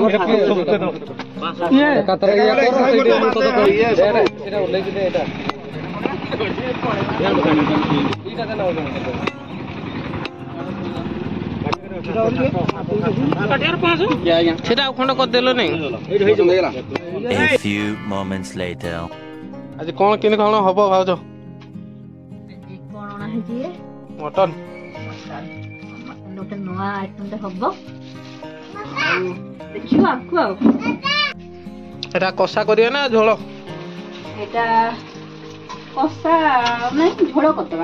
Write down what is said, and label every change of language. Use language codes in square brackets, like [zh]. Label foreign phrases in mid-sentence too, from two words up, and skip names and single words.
[or] ସେଟା ଆଉ ଖଣ୍ଡ କରିଦେଲନି। [en] A few moments later. [or] ଆଜି କଣ କେମିତି କଣ ହବ ଭାଉଜ? କଣ ଅଣା ହେଇଛି ମଟନ ଗୋଟେ ନୂଆ ଆଇଟମଟେ ହବ ଆଉ ଦେଖିବ ଆକୁ ଆଉ ଏଟା କଷା କରିବେ ନା ଝୋଳ? ଏଟା କଷା ନାଇଁ ଝୋଳ କରିଦବା।